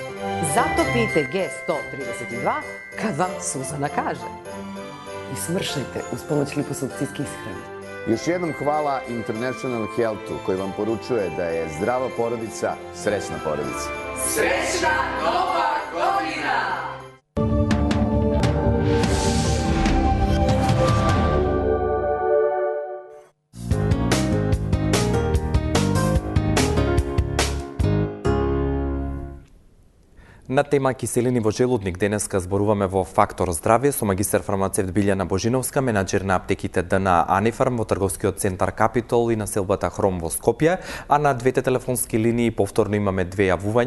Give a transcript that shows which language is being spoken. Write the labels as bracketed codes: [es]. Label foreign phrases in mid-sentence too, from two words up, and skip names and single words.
[sr] Zato pijte G132 kad vam Suzana kaže. I smršajte uz pomoć liposukcijske ishrane. Još jednom hvala International Healthu koji vam poručuje da je zdrava porodica srećna porodica. Srećna Nova godina! [mk] На тема киселини во желудник денеска зборуваме во Фактор здравје со магистар фармацевт Билјана Божиновска, менаџер на аптеките ДНА Анифарм во трговскиот центар Капитол и населбата Хром во Скопје, а на двете телефонски линии повторно имаме две јавувања.